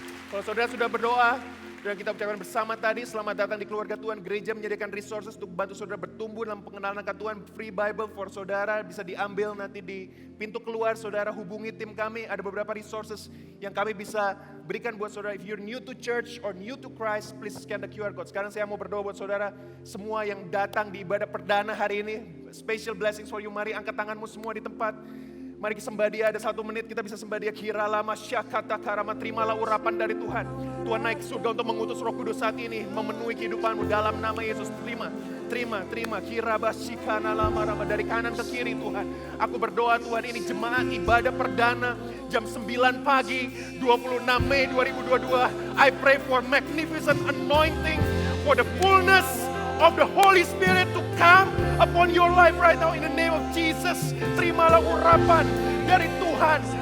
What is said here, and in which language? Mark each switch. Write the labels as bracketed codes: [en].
[id] Kalau saudara sudah berdoa, dan kita ucapkan bersama tadi, selamat datang di keluarga Tuhan. Gereja menyediakan resources untuk bantu saudara bertumbuh dalam pengenalan akan Tuhan. [en] Free Bible for [id] saudara, bisa diambil nanti di pintu keluar. Saudara hubungi tim kami, ada beberapa resources yang kami bisa berikan buat saudara. [en] If you're new to church or new to Christ, please scan the QR code. [id] Sekarang saya mau berdoa buat saudara, semua yang datang di ibadah perdana hari ini, [en] special blessings for you. [id] Mari angkat tanganmu semua di tempat. Mari sembah dia, ada 1 menit kita bisa sembah dia. Kira lama syakata karama, terimalah urapan dari Tuhan. Tuhan naik surga untuk mengutus Roh Kudus saat ini, memenuhi kehidupanmu dalam nama Yesus. Terima. Kira basikana lama rama dari kanan ke kiri Tuhan. Aku berdoa Tuhan, ini jemaat ibadah perdana jam 9 pagi 26 Mei 2022. [en] I pray for magnificent anointing, for the fullness of the Holy Spirit to come upon your life right now in the name of Jesus. [id] Terimalah urapan dari Tuhan.